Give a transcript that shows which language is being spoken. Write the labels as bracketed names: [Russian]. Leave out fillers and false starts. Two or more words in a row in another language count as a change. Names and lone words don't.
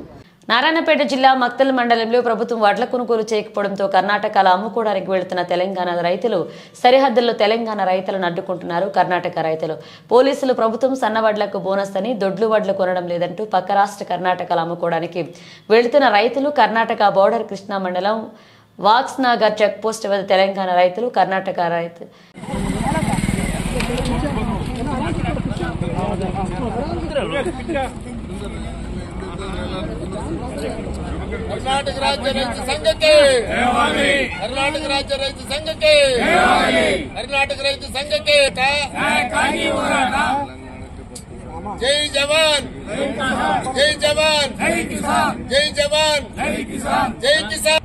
[Telugu] నారాయణపేట జిల్లా మక్తల్ మండలంలో ప్రభుత్వం వడ్ల కొనుగోలు చేయకపోవడంతో కర్ణాటకలో అమ్ముకోవడానికి వెళుతున్న తెలంగాణ రైతులు సరిహద్దుల్లో తెలంగాణ రైతులను అడ్డుకుంటున్నారు. కర్ణాటక రైతులు పోలీసులు ప్రభుత్వం సన్నవడ్లకు బోనస్ అని దొడ్లు వడ్లు కొనడం లేదంటూ పక్క రాష్ట్ర కర్ణాటకలో అమ్ముకోవడానికి వెళుతున్న రైతులు కర్ణాటక బోర్డర్ కృష్ణా మండలం వాక్స్నగర్ చెక్ పోస్ట్ వద్ద తెలంగాణ రైతులు కర్ణాటక రైతులు [Kannada] ಕರ್ನಾಟಕ ರಾಜ್ಯ ರೈತ ಸಂಘಕ್ಕೆ ಕರ್ನಾಟಕ ರಾಜ್ಯ ರೈತ ಸಂಘಕ್ಕೆ ಕರ್ನಾಟಕ ರೈತ ಸಂಘಕ್ಕೆ [Hindi] जय जवान जय जवान जय जवान जय किसान